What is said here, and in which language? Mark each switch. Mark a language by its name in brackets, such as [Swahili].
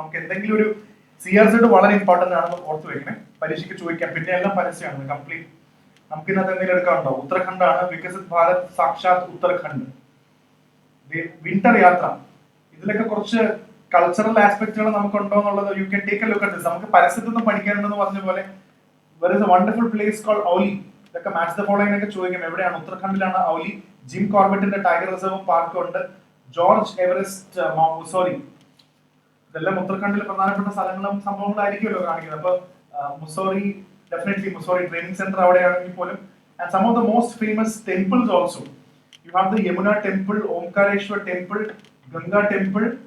[Malayalam] നമുക്ക് എന്തെങ്കിലും ഒരു CRZ വളരെ ഇമ്പോർട്ടന്റ് ആണെന്ന് ഓർത്ത് വെക്കണേ. പരീക്ഷയ്ക്ക് ചോദിക്കാം. പിന്നെ എല്ലാം പരസ്യമാണ് കംപ്ലീറ്റ്. നമുക്ക് ഇന്നത്തെ എന്തെങ്കിലും എടുക്കാനുണ്ടോ? ഉത്തരാഖണ്ഡ് ആണ്. വികസിത് ഭാരത് സാക്ഷാത് ഉത്തരാഖണ്ഡ്. വിന്റർ യാത്ര. ഇതിലൊക്കെ കുറച്ച് കൾച്ചറൽ ആസ്പെക്ടുകൾ നമുക്കുണ്ടോ എന്നുള്ളത് [English] You can take a look at this. [Malayalam] നമുക്ക് പരസ്യത്തിൽ നിന്നും പഠിക്കാനുണ്ടെന്ന് പറഞ്ഞ പോലെ [English] there is a wonderful place called Auli. [Malayalam] ഇതൊക്കെ മാച്ച് ദ ഫോളോയിങ് ഒക്കെ ചോദിക്കും. എവിടെയാണ്? ഉത്തരാഖണ്ഡിലാണ് ഔലി. ജിം കോർബറ്റിന്റെ ടൈഗർ റിസർവും പാർക്കും ഉണ്ട്. George Everest Mussoorie. ഇതെല്ലാം ഉത്തരാഖണ്ഡിലെ പ്രധാനപ്പെട്ട സ്ഥലങ്ങളും സംഭവങ്ങളായിരിക്കുമല്ലോ കാണിക്കുന്നത്. അപ്പൊ Mussoorie, definitely Mussoorie training centre അവിടെയാണെങ്കിൽ പോലും. [English] And some of the most famous temples also. You have the Yamuna temple, Omkareshwar temple, Ganga temple,